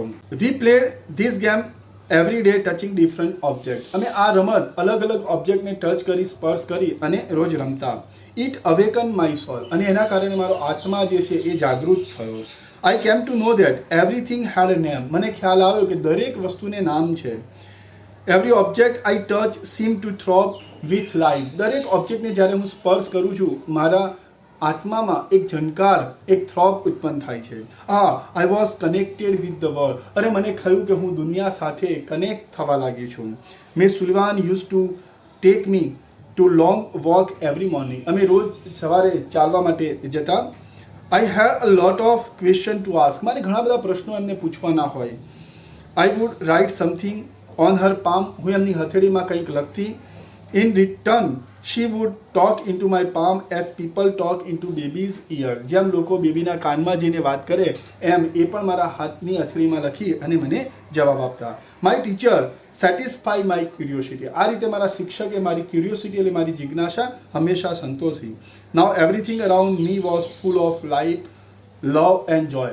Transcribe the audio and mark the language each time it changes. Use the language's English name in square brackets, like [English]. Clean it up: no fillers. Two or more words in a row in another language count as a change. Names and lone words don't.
[English] We played this game every day touching different object, [Gujarati] અમે આ રમત અલગ અલગ ઓબ્જેક્ટને ટચ કરી, સ્પર્શ કરી અને રોજ રમતા. [English] It awaken my soul, [Gujarati] અને એના કારણે મારો આત્મા જે છે એ જાગૃત થયો. [English] I came to know that everything had a name, [Gujarati] મને ખ્યાલ આવ્યો કે દરેક વસ્તુને નામ છે. [English] Every object I touch seemed to throb with life. [Gujarati] દરેક ઓબ્જેક્ટને જ્યારે હું સ્પર્શ કરું છું મારા આત્મામાં એક ઝંકાર, એક થ્રોબ ઉત્પન્ન થાય છે. [English] I was connected with the world. [Gujarati] અને મને થયું કે હું દુનિયા સાથે કનેક્ટ થવા લાગી છું. [English] Miss Sullivan used to take me to long walk every morning. [Gujarati] અમે રોજ સવારે ચાલવા માટે જતા. [English] I had a lot of question to ask. [Gujarati] મારે ઘણા બધા પ્રશ્નો એમને પૂછવાના હોય. [English] I would write something on her palm. [Gujarati] હું એમની હથેળીમાં કંઈક લખતી. [English] In return she would talk into my palm as people talk into baby's ear. [Gujarati] જેમ લોકો બેબીના કાનમાં જઈને વાત કરે એમ એ પણ મારા હાથની હથેળીમાં લખી અને મને જવાબ આપતા. [English] My teacher satisfy my curiosity. [Gujarati] આ રીતે મારા શિક્ષકે મારી ક્યુરિયોસિટી એટલે મારી જિજ્ઞાસા હંમેશા સંતોષી. [English] Now everything around me was full of light, love and joy.